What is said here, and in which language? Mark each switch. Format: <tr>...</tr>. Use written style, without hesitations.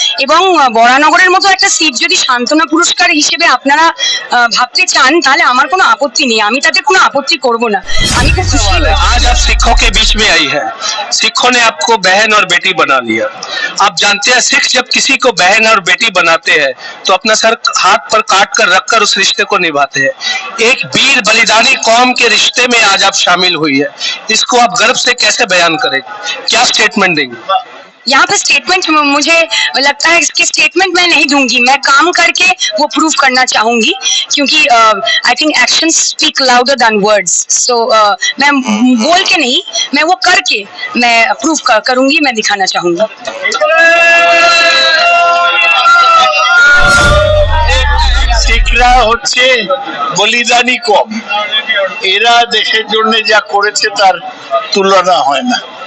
<bn>এবং বরানগরের মতো একটা সিট যদি সান্ত্বনা পুরস্কার হিসেবে আপনারা ভাবতে চান তাহলে আমার কোনো আপত্তি নেই, আমি তাতে কোনো আপত্তি করব না। আমি তো খুশি।</bn> <hi>आज आप सिखों के बीच में आई है, सिखों ने आपको बहन और बेटी बना लिया। आप जानते हैं सिख जब किसी को बहन और बेटी बनाते हैं तो अपना सर हाथ पर काट कर रखकर उस रिश्ते को निभाते हैं। एक वीर बलिदानी कौम के रिश्ते में आज आप शामिल हुई है, इसको आप गर्व से कैसे बयान करेंगे, क्या स्टेटमेंट देंगे? यहाँ पे स्टेटमेंट मुझे लगता है कि स्टेटमेंट मैं नहीं दूंगी, मैं काम करके वो प्रूव करना चाहूंगी, क्योंकि</hi> <en>I think action speak louder than words.</en> <hi>सो मैं बोल के नहीं, मैं वो करके मैं प्रूव करूंगी, मैं दिखाना चाहूंगी।</hi> <bn>শিখরা হচ্ছে বলিদানি কম, এরা দেশের জন্য যা করেছে তার তুলনা হয় না।</bn>